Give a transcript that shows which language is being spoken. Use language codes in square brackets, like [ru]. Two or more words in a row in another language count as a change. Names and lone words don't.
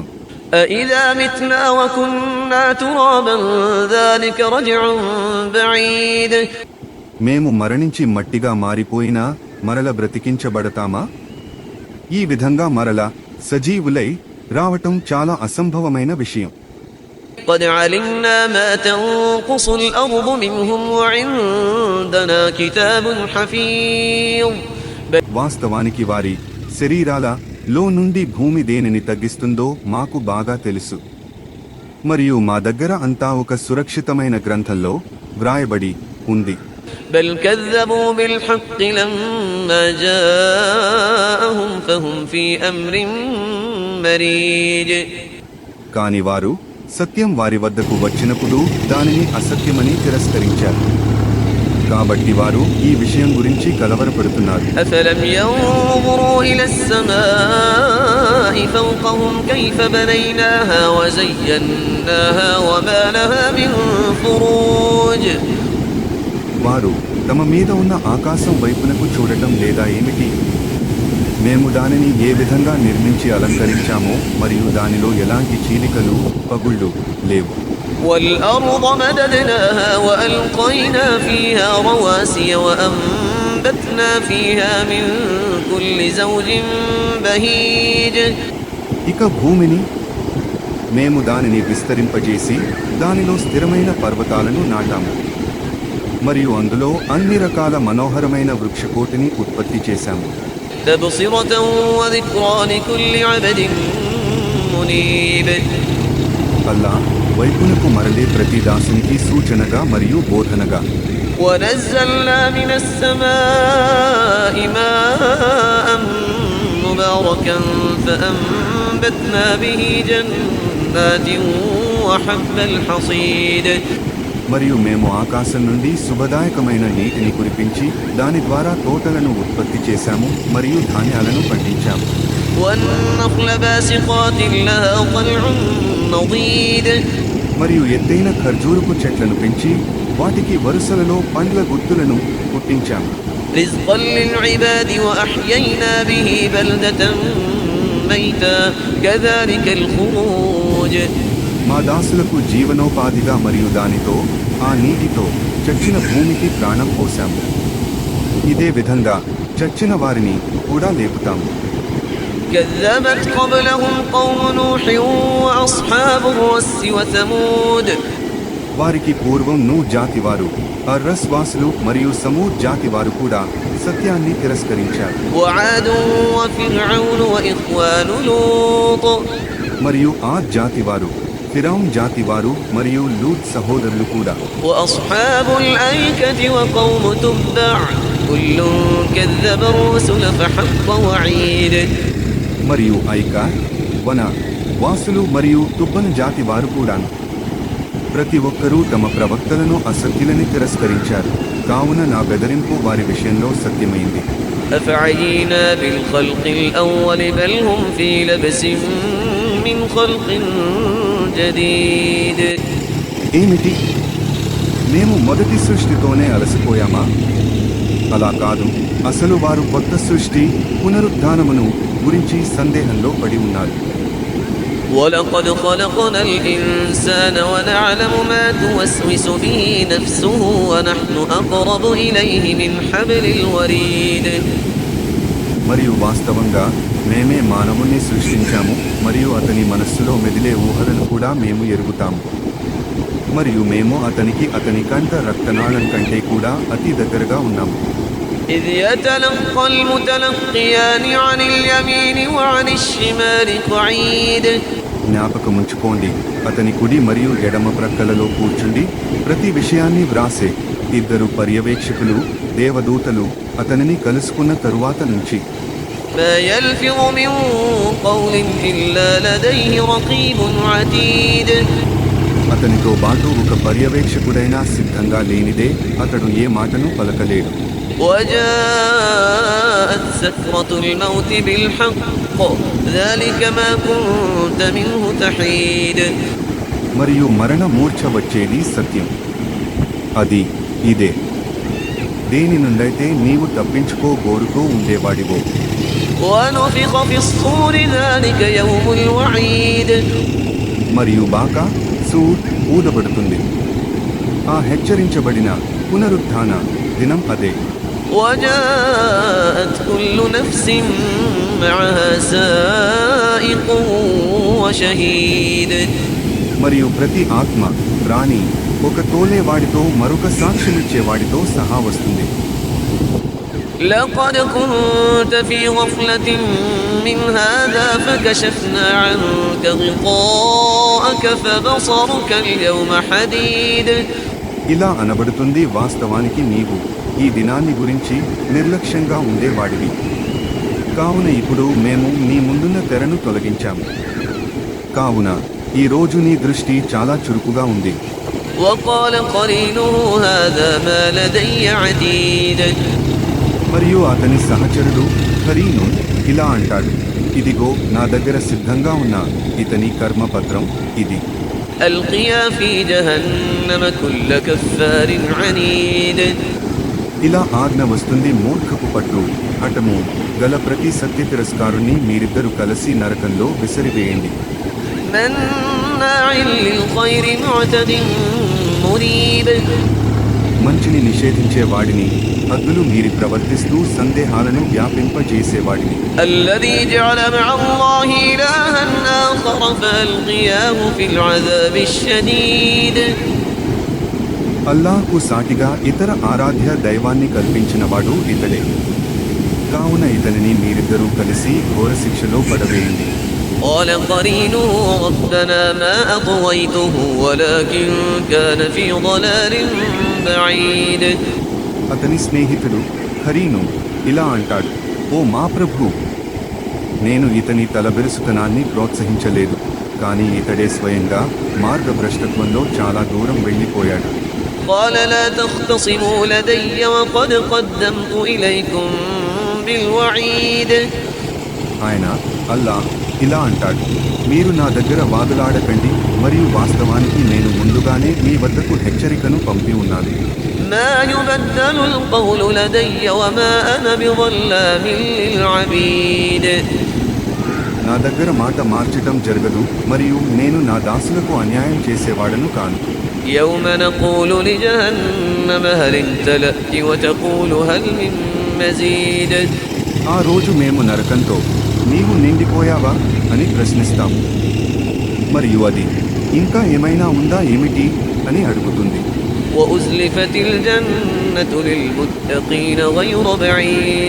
[ar] أإذا متنا وكنا ترابا ذلك رجع بعيد. [te] మేము మరణించి మట్టిగా మారిపోయినా మరల బ్రతికించబడతామా? ఈ విధంగా మరల సజీవులై రావటం చాలా అసంభవమైన విషయం. [ar] قد علمنا ما تنقص الأرض منهم وعندنا كتاب حفيظ. [te] వాస్తవానికి వారి శరీరాల లో నుండి భూమి దేనిని తగ్గిస్తుందో మాకు బాగా తెలుసు, మరియు మా దగ్గర అంతా ఒక సురక్షితమైన గ్రంథంలో వ్రాయబడి ఉంది. [ar] بل كذبوا بالحق لما جاءهم فهم في أمر مريج. [te] కాని వారు సత్యం వారి వద్దకు వచ్చినప్పుడు దానిని అసత్యమని తిరస్కరించారు. కాబట్టి వారు ఈ విషయం గురించి కలవరపడుతున్నారు. [ar] أفلم ينظروا إلى السماء فوقهم كيف بنيناها وزيناها وما لها من فروج. [te] వారు తమ మీద ఉన్న ఆకాశం వైపునకు చూడటం లేదా ఏమిటి? మేము దానిని ఏ విధంగా నిర్మించి అలంకరించామో మరియు దానిలో ఎలాంటి చీలికలు, పగుళ్ళు లేవు. [ar] والأرض مددناها وألقينا فيها رواسي وأنبتنا فيها من كل زوج بهيج. [te] ఇక భూమిని మేము దానిని విస్తరింపజేసి దానిలో స్థిరమైన పర్వతాలను నాటాము మరియు అందులో అన్ని రకాల మనోహరమైన వృక్షకోటిని ఉత్పత్తి చేశాము. [ar] تبصرة وذكرى لكل عبد منيب. [te] అల్లాహ్ వైపునకు మరలే ప్రతి దాసునికి సూచనగా మరియు బోధనగా. [ar] ونزلنا من السماء ماء مباركا فأنبتنا به جنات وحب الحصيد. [te] మరియు మేము ఆకాశం నుండి శుభదాయకమైన నీటిని కురిపించి దాని ద్వారా తోటలను ఉత్పత్తి చేశాము మరియు ధాన్యాలను పండించాము. [ar] والنخل باسقات لها طلع نضيد. [te] మరియు ఎత్తైన ఖర్జూరపు చెట్లను పెంచి వాటికి వరుసలలో పండ్ల గుత్తులను పుట్టించాము. [ar] رزقا للعباد وأحيينا به بلدة ميتا كذلك الخروج. [te] మా దాసులకు జీవనోపాధిగా మరియు దానితో ఆ నీటితో చచ్చిన భూమికి ప్రాణం పోశాము. ఇదే విధంగా చచ్చిన వారిని కూడా లేపుతాము. [ar] كذبت قبلهم قوم نوح وأصحاب الرس وثمود. [te] వారికి పూర్వం నూ జాతివారు, అర్రస్ వాసులు మరియు సమూద్ జాతివారు కూడా సత్యాన్ని తిరస్కరించారు. [ar] وعاد وفرعون وإخوان لوط. [te] మరియు ఆద్ జాతివారు, ఫిరౌన్ జాతివారు మరియు లూత్ సహోదరులు కూడా. [ar] وأصحاب الأيكة وقوم تبع كل كذب الرسل فحق وعيد. [te] మరియు ఐకా, వన వాసులు మరియు తుబ్బను జాతి వారు కూడా ప్రతి ఒక్కరూ తమ ప్రవక్తలను అసత్యులని తిరస్కరించారు. కావున నా బెదిరింపు వారి విషయంలో సత్యమైంది. [ar] أفعينا بالخلق الأول بل هم في لبس من خلق جديد. [te] ఏమిటి, మేము మొదటి సృష్టితోనే అలసిపోయామా? అలా కాదు, అసలు వారు కొత్త సృష్టి పునరుద్ధానమును గురించి సందేహంలో పడి ఉన్నారు. [ar] ولقد خلقنا الإنسان ونعلم ما توسوس به نفسه ونحن أقرب إليه من حبل الوريد. [te] మరియు వాస్తవంగా మేమే మానవుణ్ణి సృష్టించాము మరియు అతని మనస్సులో మెదిలే ఊహలను కూడా మేము ఎరుగుతాము మరియు మేము అతనికి అతని కంట రక్తనాళం కంటే కూడా అతి దగ్గరగా ఉన్నాము. [ar] إذ يتلقى المتلقيان عن اليمين وعن الشمال قعيد. [te] జ్ఞాపకముంచుకోండి, అతని కుడి మరియు ఎడమ ప్రక్కలలో కూర్చుండి ప్రతి విషయాన్ని వ్రాసే ఇద్దరు పర్యవేక్షకులు దేవదూతలు అతనిని కలుసుకున్న తరువాత నుంచి. [ar] ما يلفظ من قول إلا لديه رقيب عتيد. [te] అతనితో పాటు ఒక పర్యవేక్షకుడైనా సిద్ధంగా లేనిదే అతడు ఏ మాటను పలకలేడు. [ar] وجاءت سكرة الموت بالحق ذلك ما كنت منه تحيد. [te] మరియు మరణ మూర్ఛ వచ్చేది సత్యం, అది ఇదే దేని నుండైతే నీవు తప్పించుకోగోరుతూ ఉండేవాడివో. [ar] ونفخ في الصور ذلك يوم الوعيد. [te] మరియు బాకా సూర్ ఊదబడుతుంది, ఆ హెచ్చరించబడిన పునరుత్థాన దినం అదే. [ar] وجاءت كل نفس معها سائق وشهيد. [te] మరియు ప్రతి ఆత్మ ప్రాణి ఒక తోలేవాడితో మరొక సాక్ష్యమిచ్చేవాడితో సహా వస్తుంది. [ar] لقد كنت في غفلة من هذا فكشفنا عنك غطاءك فبصرك اليوم حديد. [te] ఇలా అనబడుతుంది, వాస్తవానికి నీవు ఈ దినాన్ని గురించి నిర్లక్ష్యంగా ఉండేవాడివి, కావున ఇప్పుడు మేము నీ ముందున్న తెరను తొలగించాము, కావున ఈ రోజు నీ దృష్టి చాలా చురుకుగా ఉంది. [ar] وقال قرينه هذا ما لدي عتيد. [te] మరియు అతని సహచరుడు ఖరీను ఇలా అంటాడు, ఇదిగో నా దగ్గర సిద్ధంగా ఉన్న ఇతని కర్మపత్రం ఇది. [ar] ألقيا في جهنم كل كفار عنيد. [te] ఇలా ఆజ్ఞ వస్తుంది, మూర్ఖపు పట్టు హఠము గల ప్రతి సత్య తిరస్కారుని మీరిద్దరు కలిసి నరకంలో విసిరివేయండి. [ar] مناع للخير معتد مريب. [te] మంచిని నిషేధించే వాడిని, హద్దులు మీరి ప్రవర్తిస్తూ సందేహాలను వ్యాపింపజేసేవాడిని. [ar] الذي جعل مع الله إلها آخر فألقياه في العذاب الشديد. [te] అల్లాహ్కు సాటిగా ఇతర ఆరాధ్య దైవాన్ని కల్పించినవాడు ఇతడే, కావున ఇతనిని మీరిద్దరూ కలిసి ఘోర శిక్షలో పడవేయండి. [ar] قال قرينه ربنا ما أطويته ولكن كان في ضلال بعيد. [te] అతని స్నేహితుడు ఖరీను ఇలా అంటాడు, ఓ మా ప్రభు, నేను ఇతని తలబెరుసుతనాన్ని ప్రోత్సహించలేదు, కానీ ఇతడే స్వయంగా మార్గభ్రష్టత్వంలో చాలా దూరం వెళ్ళిపోయాడు. [ar] قال لا تختصموا لدي وقد قدمت إليكم بالوعيد. [te] ఆయన అల్లాహ్ ఇలా అంటాడు, మీరు నా దగ్గర వాదులాడకండి, మరియు వాస్తవానికి నేను ముందుగానే మీ వద్దకు హెచ్చరికను పంపి ఉన్నాను. [ar] ما يبدل القول لدي وما أنا بظلام للعبيد. [te] నా దగ్గర మాట మార్చటం జరగదు, మరియు నేను నా దాసులకు అన్యాయం చేసేవాడను కాను. [ar] يوم نقول لجهنم هل امتلأت وتقول هل من مزيد. [te] ఆ రోజు మేము నరకంతో నీవు నిండిపోయావా అని ప్రశ్నిస్తాము, మరియు అది ఇంకా ఏమైనా ఉందా ఏమిటి అని అడుగుతుంది. [ar] وأزلفت الجنة للمتقين غير بعيد.